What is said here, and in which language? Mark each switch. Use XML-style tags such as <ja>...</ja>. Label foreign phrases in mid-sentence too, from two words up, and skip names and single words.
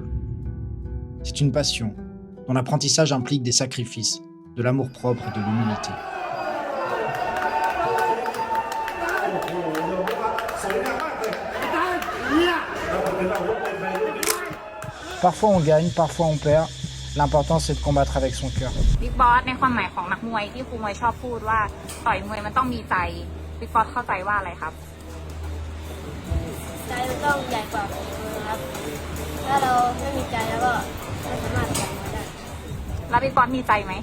<fr>C'est une passion dont l'apprentissage implique des sacrifices, de l'amour-propre et de l'humilité. Parfois on gagne, parfois on perd. L'important c'est de combattre avec son cœur.</fr> <th>บิ๊กบอสในความหมายของนักมวยที่ครูมวยชอบพูดว่าต่อยมวยมันต้องมีใจบิ๊กบอสเข้าใจว่าอะไรครับ ใจมันต้องใหญ่กว่าฝีมือครับ ถ้าเราไม่มีใจแล้วก็ไม่สามารถแข่งมาได้ แล้วบิ๊กบอสมีใจไหม</th>